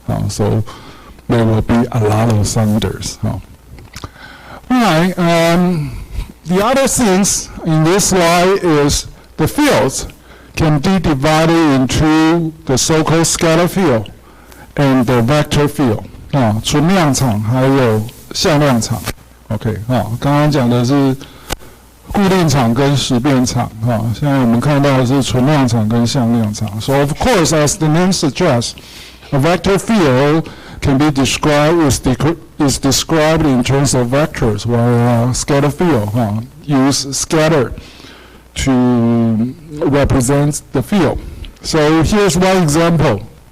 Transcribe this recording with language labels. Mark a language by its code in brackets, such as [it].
[en] So there will be a lot of thunders. Alright, the other things in this slide is the fields can be divided into the so-called scalar field and the vector field. [zh] 存量场还有向量场。 OK， 刚刚讲的是固定场跟时变场，现在我们看到的是存量场跟向量场。 [en] So of course, as the name suggests, a vector field can be described is described in terms of vectors, while a scalar field use scatter to represent the field. So here's one example.